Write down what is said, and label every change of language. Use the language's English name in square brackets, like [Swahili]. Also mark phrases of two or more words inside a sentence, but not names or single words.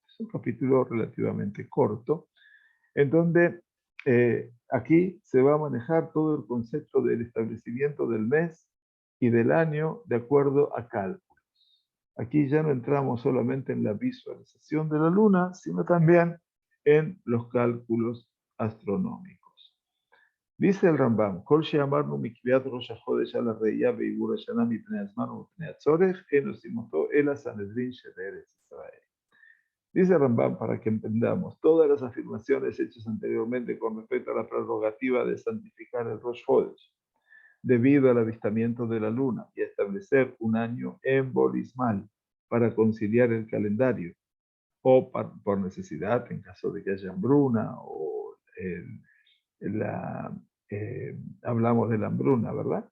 [Spanish] Es un capítulo relativamente corto, en donde aquí se va a manejar todo el concepto del establecimiento del mes y del año de acuerdo a cálculos. Aquí ya no entramos solamente en la visualización de la luna, sino también en los cálculos astronómicos. [Hebrew] Dice el Rambam, כל שאמרנו מקביעת ראש החודש על ראייה ועיבור השנה מפני הזמן ומפני הצורך אין עושים אותו אל הסנהדרין של ארץ ישראל. [Spanish] Dice el Rambam, para que entendamos, todas las afirmaciones hechas anteriormente con respecto a la prerrogativa de santificar el [Hebrew] ראש חודש, [Spanish] debido al avistamiento de la luna y a establecer un año embolismal para conciliar el calendario, o por necesidad en caso de que haya hambruna o hablamos de la hambruna, ¿verdad?